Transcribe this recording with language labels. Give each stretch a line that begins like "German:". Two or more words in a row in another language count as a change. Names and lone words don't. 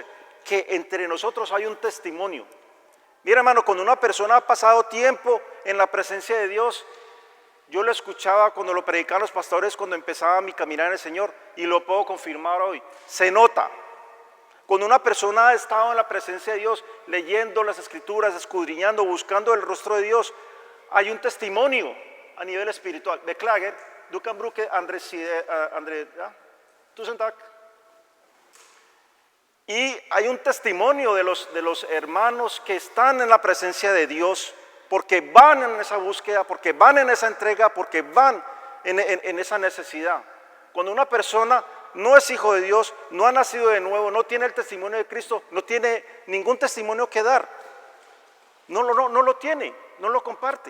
Spanish: Que entre nosotros hay un testimonio. Mira, hermano, cuando una persona ha pasado tiempo en la presencia de Dios, yo lo escuchaba cuando lo predicaban los pastores, cuando empezaba mi caminar en el Señor, y lo puedo confirmar hoy, se nota. Cuando una persona ha estado en la presencia de Dios, leyendo las escrituras, escudriñando, buscando el rostro de Dios, hay un testimonio a nivel espiritual.
Norwegian: Beklager, du kan bruke andre ja, tusen takk.
Spanish: Y hay un testimonio de los hermanos que están en la presencia de Dios, porque van en esa búsqueda, porque van en esa entrega, porque van en esa necesidad. Cuando una persona no es hijo de Dios, no ha nacido de nuevo, no tiene el testimonio de Cristo, no tiene ningún testimonio que dar, no lo tiene, no lo comparte.